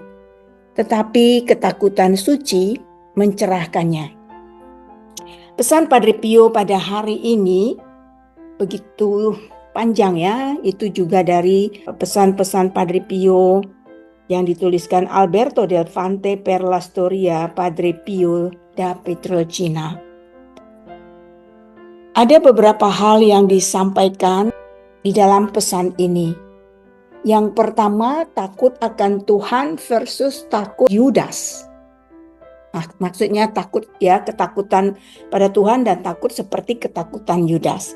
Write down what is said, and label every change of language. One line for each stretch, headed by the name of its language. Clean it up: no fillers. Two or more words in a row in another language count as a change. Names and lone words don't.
Indonesian: Tetapi ketakutan suci mencerahkannya. Pesan Padre Pio pada hari ini begitu panjang ya, itu juga dari pesan-pesan Padre Pio yang dituliskan Alberto del Fante per la Storia Padre Pio da Pietrelcina. Ada beberapa hal yang disampaikan di dalam pesan ini. Yang pertama, takut akan Tuhan versus takut Yudas. Maksudnya takut ya, ketakutan pada Tuhan dan takut seperti ketakutan Yudas.